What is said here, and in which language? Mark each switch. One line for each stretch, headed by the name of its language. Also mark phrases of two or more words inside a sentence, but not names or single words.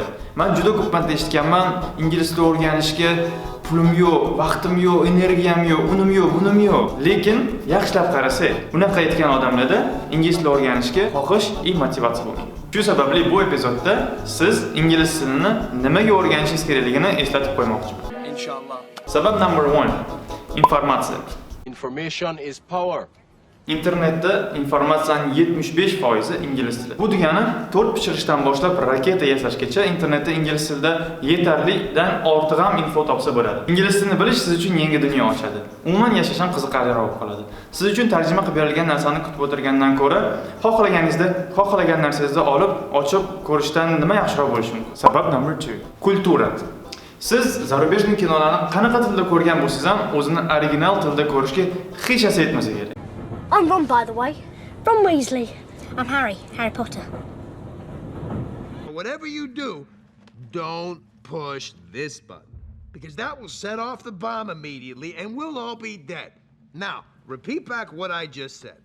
Uzbek: Men juda ko'p marta eshitganman, ingliz tili o'rganishga pulim yo'q, vaqtim yo'q, energiyam yo'q, unim yo'q, bunim yo'q. Lekin yaxshilab qarasak, bunaqa aytgan odamlarda ingliz tili o'rganishga xohish va motivatsiya bo'lmaydi. Shu sababli bu epizodda siz ingliz tilini nimaga o'rganishingiz kerakligini eslatib qo'ymoqchiman. Inshaalloh. Sabab number 1. Informatsiya.
English: Information is power.
Uzbek: Internetda informatsiyaning 75% ingliz tili. Bu degani tort pishirishdan boshlab raketa yasashgacha internetda ingliz tilida yetarlidan ortiq ham info topsa bo'ladi. Ingliz tilini bilish siz uchun yangi dunyo ochadi. Umuman yashash ham qiziqarliroq bo'lib qoladi. Siz uchun tarjima qilib berilgan narsani kutib o'tirgandan ko'ra, xohlagan narsangizni olib, ochib ko'rishdan nima yaxshiroq bo'lishi mumkin? Sabab number 2. Kultura. Siz zarubejniy kinolarni qanaqa tilda ko'rgan bo'lsangiz ham, o'zini original tilda ko'rishga hech narsa yetmasa kerak.
English: I'm Ron, by the way. Ron Weasley. I'm Harry Potter. Whatever you do, don't push this button, because that will set off the bomb immediately and we'll all be dead. Now, repeat back what I just said.